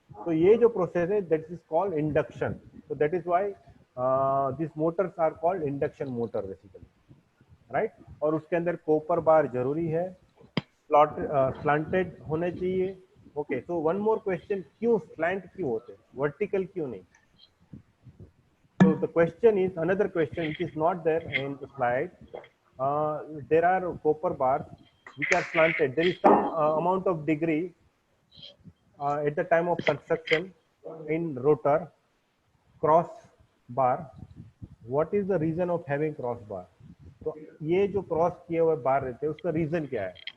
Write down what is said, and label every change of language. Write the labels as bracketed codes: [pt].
[hi] तो ये जो प्रोसेस है [en] That is called induction. तो that is why this motors are called induction motor basically, right. [hi] और उसके अंदर कॉपर बार जरूरी है, स्लांटेड होने चाहिए. [en] okay, so one more question, [hi] क्यों स्लैंट क्यों होते हैं, वर्टिकल क्यों नहीं? [en] So the question is, another question which is not there in the slide. There are copper bars which are slanted. There is some amount of degree at the time of construction in rotor cross bar. What is the reason of having cross bar? [hi] तो ये जो cross किए हुए बार रहते हैं उसका reason क्या है?